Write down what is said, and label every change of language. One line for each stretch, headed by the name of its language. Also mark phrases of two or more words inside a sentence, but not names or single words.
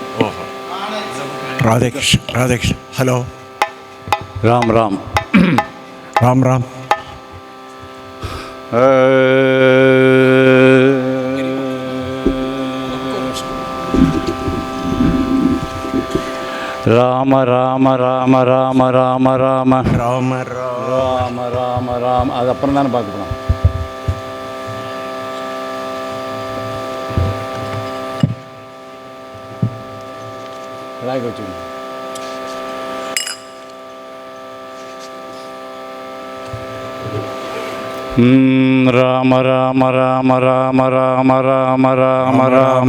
Tamil: ராதேகிருஷ்ணன் ராதேகிருஷ்ணன். ஹலோ. ராம் ராம் ராம் ராம். ராம ராம ராம ராம ராம ராம ராம ராம ராம ராம. அது அப்புறம் தானே பார்க்க போகிறோம். வச்சுக்கணும். ராம ராம ராம ராம ராம ராம ராம ராம